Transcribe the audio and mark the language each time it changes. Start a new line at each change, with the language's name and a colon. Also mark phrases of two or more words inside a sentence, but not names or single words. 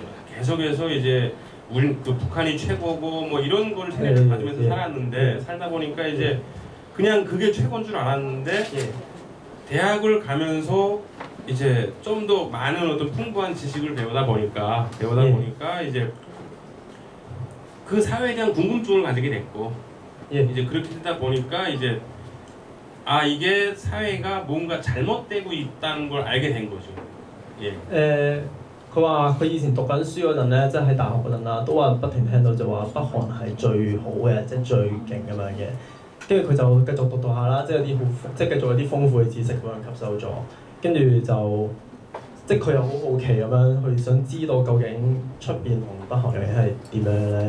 Korean: 계속해서 이제 우리 그 북한이 최고고 뭐 이런 걸 세뇌를 받으면서 살았는데 살다 보니까 이제 그냥 그게 최고인 줄 알았는데 대학을 가면서 이제 좀 더 많은 어떤 풍부한 지식을 배우다 보니까 이제 그 사회에 대한 궁금증을 가지게 됐고 이제 그렇게 되다 보니까 이제 아 이게 사회가 뭔가 잘못되고 있다는 걸 알게 된 거죠. 예.
Cantonese: 佢話佢以前讀緊書嗰陣咧，即係喺大學嗰陣啦，都話不停聽到就話北韓係最好嘅，即係最勁咁樣嘅。跟住佢就繼續讀下啦，即係有啲即係繼續有啲豐富嘅知識咁樣吸收咗。跟住就即係佢又好好奇咁樣，去想知道究竟出邊同北韓究竟係點樣咧？